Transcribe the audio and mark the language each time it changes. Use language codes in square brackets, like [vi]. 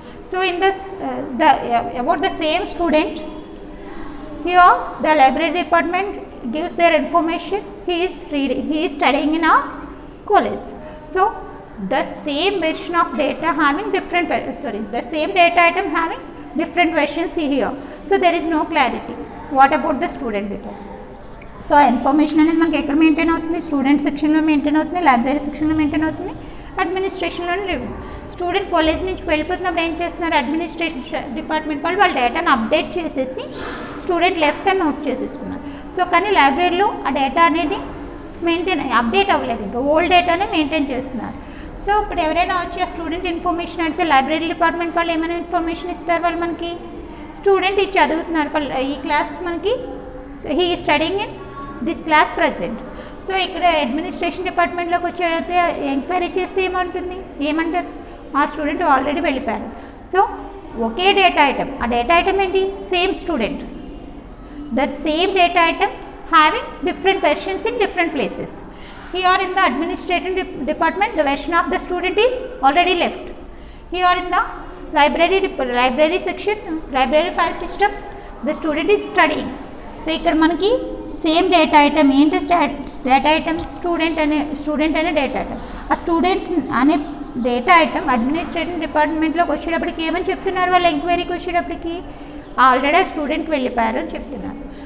[en] So in this about the same student, here the library department gives their information, he is studying in a college. So the same version of data having different, the same data item having different versions here. So there is no clarity. What about the student data? [te] So information అనేది మనకి ఎక్కడ maintain అవుతుంది, student సెక్షన్లో maintain అవుతుంది, library సెక్షన్లో maintain అవుతుంది, అడ్మినిస్ట్రేషన్లోనే లేదు. Student college నుంచి వెళ్ళిపోతున్నప్పుడు ఏం చేస్తున్నారు, అడ్మినిస్ట్రేషన్ డిపార్ట్మెంట్ వాళ్ళు డేటాను అప్డేట్ చేసేసి స్టూడెంట్ లెఫ్ట్ అని నోట్ చేసేసుకున్నారు. సో కానీ లైబ్రరీలో ఆ డేటా అనేది అప్డేట్ అవ్వలేదు, ఇంకా ఓల్డ్ డేటానే మెయింటైన్ చేస్తున్నారు. సో ఇప్పుడు ఎవరైనా వచ్చి ఆ స్టూడెంట్ ఇన్ఫర్మేషన్ అడిగితే లైబ్రరీ డిపార్ట్మెంట్ వాళ్ళు ఏమైనా ఇన్ఫర్మేషన్ ఇస్తారు, వాళ్ళు మనకి స్టూడెంట్ ఇది చదువుతున్నారు, ఈ క్లాస్ మనకి [en] He is studying in this class present. [te] So ఇక్కడ అడ్మినిస్ట్రేషన్ డిపార్ట్మెంట్లోకి వచ్చేటైతే ఎంక్వైరీ చేస్తే ఏమంటారు, ఆ స్టూడెంట్ ఆల్రెడీ వెళ్ళిపోయారు. సో ఒకే డేటా ఐటమ్, ఆ డేటా ఐటమ్ ఏంటి, same student, [en] That same data item having different versions in different places. Here in the administrative department, the version of the student is already left. Here in the library section, library file system, the student is studying. [te] So ఇక్కడ మనకి same data item ఏంటి, data item student అనే data item. ఆ student అనే data item administrative డిపార్ట్మెంట్లోకి వచ్చేటప్పటికి ఏమని చెప్తున్నారు, వాళ్ళు ఎంక్వైరీకి వచ్చేటప్పటికి ఆల్రెడీ ఆ స్టూడెంట్ వెళ్ళిపోయారు అని చెప్తున్నారు.